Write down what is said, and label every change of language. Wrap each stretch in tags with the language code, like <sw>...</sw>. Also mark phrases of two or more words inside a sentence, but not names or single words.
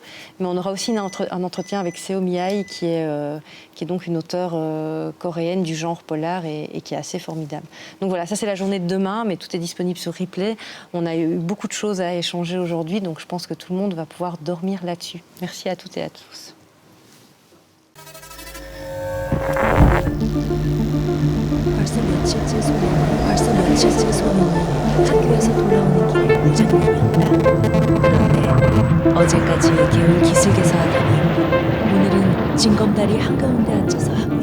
<fr>Mais on aura aussi un entretien avec Seo Mi-ae, qui est donc une auteure coréenne du genre polar et qui est assez formidable. Donc voilà, ça c'est la journée de demain, mais tout est disponible sur replay. On a eu beaucoup de choses à échanger aujourd'hui, donc je pense que tout le monde va pouvoir dormir là-dessus. Merci à toutes et à tous.</fr> <ko>벌써 며칠째 소민이 학교에서 돌아오는 길에 무장난이었다. 그런데 어제까지 개울 기슭에서 하더니 오늘은 징검다리 한가운데 앉아서</ko>